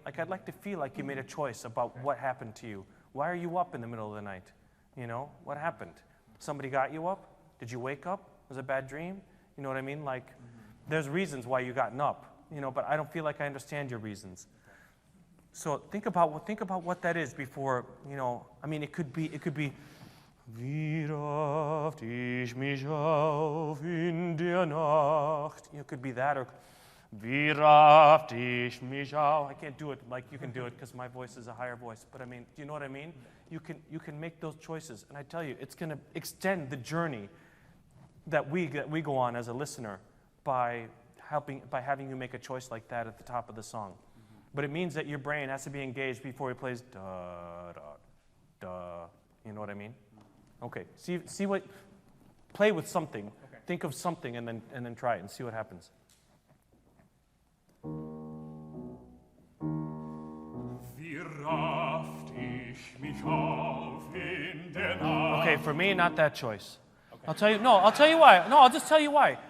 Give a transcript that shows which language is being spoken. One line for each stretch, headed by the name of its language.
English: Like I'd like to feel like you made a choice about what happened to you. Why are you up in the middle of the night? You know what happened? Somebody got you up? Did you wake up? Was it a bad dream? You know what I mean? Like, there's reasons why you gotten up. You know, but I don't feel like I understand your reasons. So think about what that is before. You know, it could be.
German: Wie rafft ich mich auf in der Nacht.
English: It could be that, or
German: wie rafft ich mich auf.
English: I can't do it like you can do it because my voice is a higher voice. But do you know what I mean? You can make those choices, and I tell you, it's going to extend the journey that we go on as a listener by having you make a choice like that at the top of the song. But it means that your brain has to be engaged before he plays da da da. You know what I mean? Okay. See what. Play with something. Okay. Think of something and then try it and see what happens.
German: Wie rafft ich mich auf in der Nacht.
English: Okay, for me, not that choice. Okay. I'll tell you why. No, I'll just tell you why.